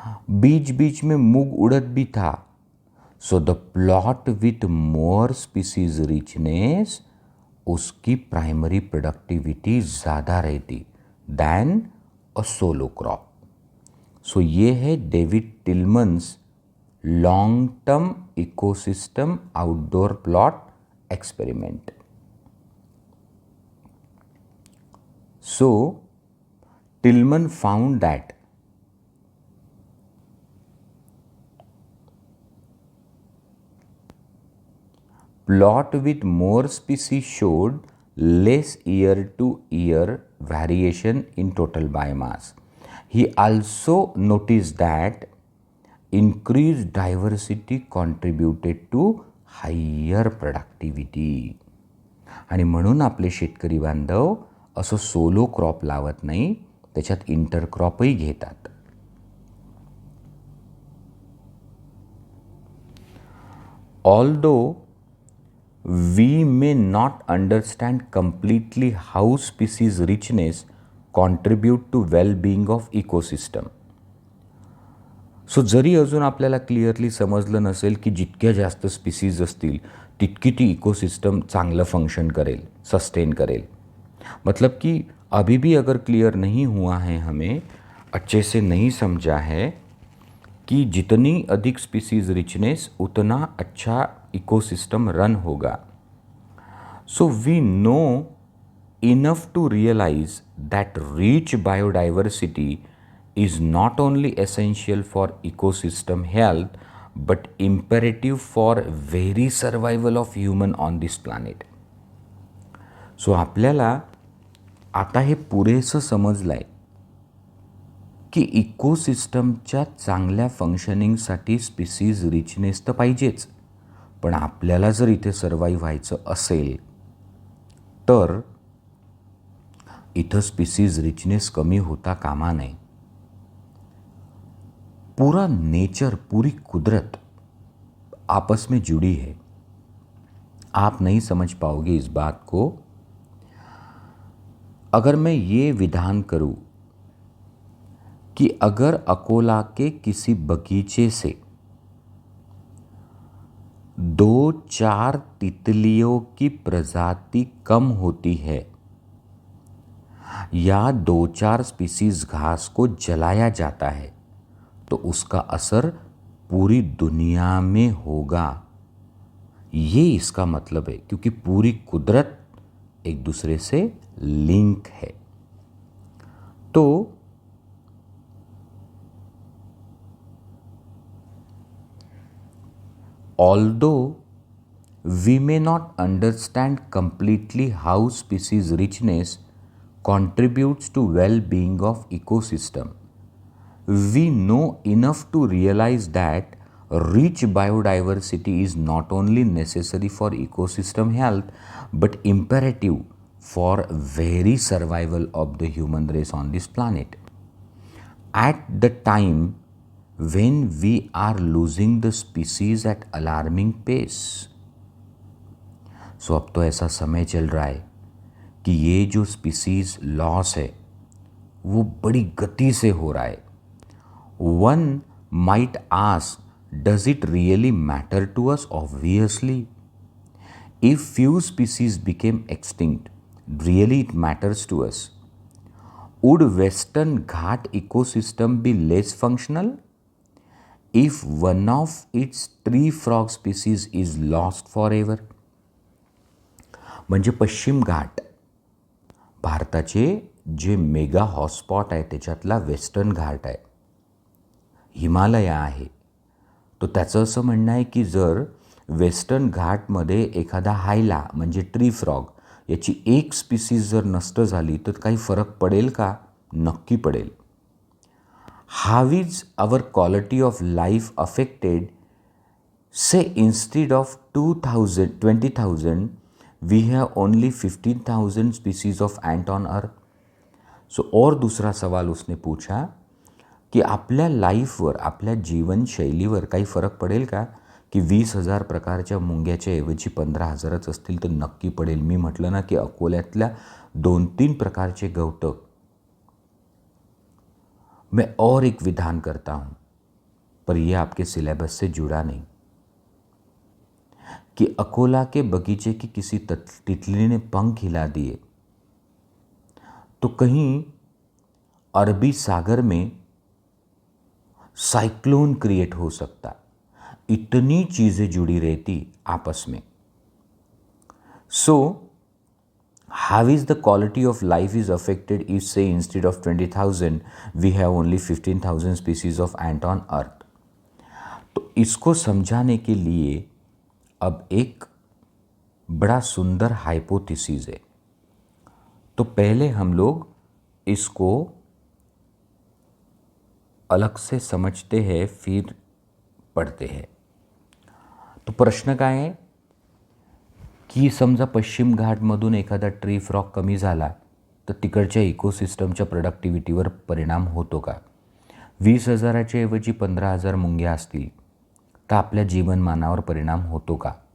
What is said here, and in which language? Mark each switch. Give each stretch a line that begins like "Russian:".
Hindi: बीच बीच में मूंग उड़द भी था.
English: so the plot with more species richness,
Hindi: उसकी प्राइमरी प्रोडक्टिविटी ज़्यादा रहती
English: Than a solo crop.
Hindi: सो ये है David टिलमन्स long term ecosystem outdoor plot experiment.
English: So Tillman found that plot with more species showed less year-to-year variation in total biomass. He also noticed that increased diversity contributed to higher productivity.
Marathi: आणि म्हणून आपले शेतकरी बांधव असं solo crop लावत नाही, त्याच्यात इंटरक्रॉपही घेतात.
English: Although we may not understand completely how species richness contribute to well-being of ecosystem.
Marathi: So जरी अजून आपल्याला क्लिअरली समजलं नसेल की जितक्या जास्त स्पीसीज असतील तितकी ती इकोसिस्टम चांगलं फंक्शन करेल, सस्टेन करेल.
Hindi: मतलब कि अभी भी अगर क्लियर नहीं हुआ है, हमें अच्छे से नहीं समझा है कि जितनी अधिक स्पीसीज रिचनेस उतना अच्छा इकोसिस्टम रन होगा.
English: So we know enough to realize that rich biodiversity is not only essential for ecosystem health but imperative for very survival of human on this planet.
Marathi: So आपल्याला आता हे पुरेसं समजलं आहे की इकोसिस्टमच्या चांगल्या फंक्शनिंगसाठी स्पीसीज रिचनेस तर पाहिजेच, पण आपल्याला जर इथे सर्वाईव्ह व्हायचं असेल तर इथं स्पीसीज रिचनेस कमी होता कामा नये.
Hindi: पूरा नेचर, पूरी कुदरत आपस में जुड़ी है. आप नहीं समझ पाओगे इस बात को अगर मैं ये विधान करूं कि अगर अकोला के किसी बगीचे से 2-4 तितलियों की प्रजाति कम होती है या 2-4 स्पीसीज घास को जलाया जाता है तो उसका असर पूरी दुनिया में होगा. ये इसका मतलब है, क्योंकि पूरी कुदरत एक दूसरे से लिंक है.
English: तो although we may not understand completely how species richness contributes to well-being of ecosystem, we know enough to realize that rich biodiversity is not only necessary for ecosystem health but imperative for very survival of the human race on this planet. At the time when we are losing the species at alarming pace,
Hindi: सो अब तो ऐसा समय चल रहा है कि ये जो स्पीसीज लॉस है वो बड़ी गति से हो रहा है.
English: One might ask, does it really matter to us? Obviously. If few species became extinct, really it matters to us. Would Western Ghat ecosystem be less functional if one of its tree frog species is lost forever?
Marathi: म्हणजे पश्चिम घाट भारताचे जे mega hotspot आहे त्याच्यातला western घाट आहे, हिमालय आहे. तो त्याचं असं म्हणणं आहे की जर वेस्टर्न घाटमध्ये एखादा हायला म्हणजे ट्री फ्रॉग याची एक स्पीसीज जर नष्ट झाली तर काही फरक पडेल का? नक्की पडेल.
English: How is our quality of life affected? Say instead of 20,000 we have only 15,000 species of ant on earth.
Hindi: सो और दूसरा सवाल उसने पूछा
Marathi: की आपल्या लाईफवर, आपल्या जीवनशैलीवर काही फरक पडेल का की 20,000 प्रकारच्या मुंग्याच्या ऐवजी 15,000च असतील? तर नक्की पडेल. मी म्हटलं ना की अकोल्यातल्या 2-3 प्रकारचे गवतक.
Hindi: मैं और एक विधान करता हूँ पर यह आपके सिलेबस से जुड़ा नहीं कि अकोला के बगीचे की किसी तितली ने पंख हिला दिए तो कहीं अरबी सागर में साइक्लोन क्रिएट हो सकता. इतनी चीज़ें जुड़ी रहती आपस में.
English: So how is the quality of life is affected if say instead of 20,000 we have only 15,000 species of ant on earth?
Hindi: तो इसको समझाने के लिए अब एक बड़ा सुंदर हाइपोथेसिस है. तो पहले हम लोग इसको अलग से समझते हैं फिर पढ़ते हैं.
Marathi: तो प्रश्न काय आहे की समजा पश्चिम घाटमधून एखादा ट्री फ्रॉग कमी झाला तर तिकडच्या इकोसिस्टमच्या प्रोडक्टिव्हिटीवर परिणाम होतो का? 20,000च्या ऐवजी 15,000 मुंग्या असतील तर आपल्या जीवनमानावर परिणाम होतो का?